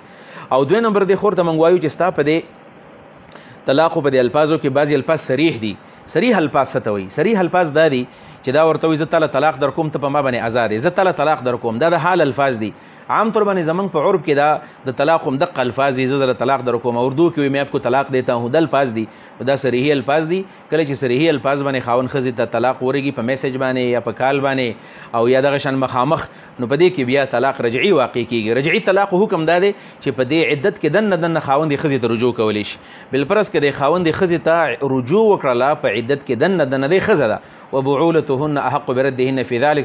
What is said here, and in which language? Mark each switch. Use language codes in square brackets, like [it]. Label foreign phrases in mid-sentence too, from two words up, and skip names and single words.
[ps] او دوی نمبر دې خور ته موږ وایو چې ستا په دې طلاقو په دې الفاظو کې بعضې الفاظ صریح دي. صریح الفاظ څه ته وایي؟ صریح الفاظ دا دي چې دا ورته وایي زه تاله طلاق در کوم، ته په ما باندې آزاد یې، زه تاله طلاق در کوم. دا د حال الفاظ دي. عام طور باندې زمونږ په عرب کې دا د طلاق هم دقه الفاظ دي، زه در طلاق در کوم. اردو کې وایي [ur] میں آپ کو طلاق دیتا ہوں، [ps] دا الفاظ دي. دا صریحي الفاظ دي. کله چې صریحي الفاظ باندې خاوند ښځې ته طلاق ورېږي په میسج باندې یا په کال باندې او یا دغه شان مخامخ، نو په دې کې بیا طلاق رجعي واقع کېږي. رجعي طلاق حکم دا دی چې په دې عدت کې دنه خاوند ښځې ته رجوع کولی شي. بالفرض که د خاوند ښځې ته رجوع وکړله په عدت کې دنه دی ښځه ده، [ar] وبعولتهن احق بردهن فی ذلک.